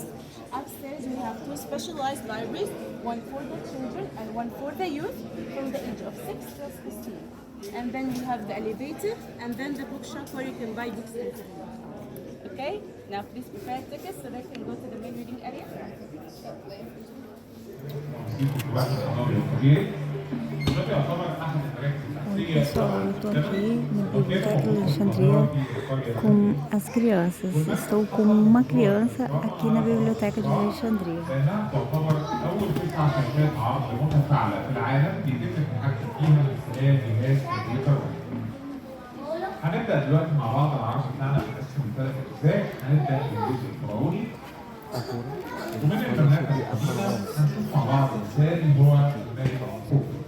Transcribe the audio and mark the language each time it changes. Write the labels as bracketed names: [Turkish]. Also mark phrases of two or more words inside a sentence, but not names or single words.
[English] Upstairs, we have 2 specialized libraries, one for the children and one for the youth from the age of 6 to 16. And then we have the elevator and then the bookshop where you can buy books. Okay? Now please prepare tickets so they can go to the main reading area. [Portuguese] Oi pessoal, eu estou aqui na Biblioteca de Alexandria com as crianças. Estou com uma criança aqui na Biblioteca de Alexandria. [Arabic] هنبدأ دلوقتي مع بعض العرض بتاعنا متقسم ل3 أجزاء. هنبدأ بالجزء الفرعوني ومن المملكة القديمة هنشوف مع بعض ازاي هو الملك خوفو.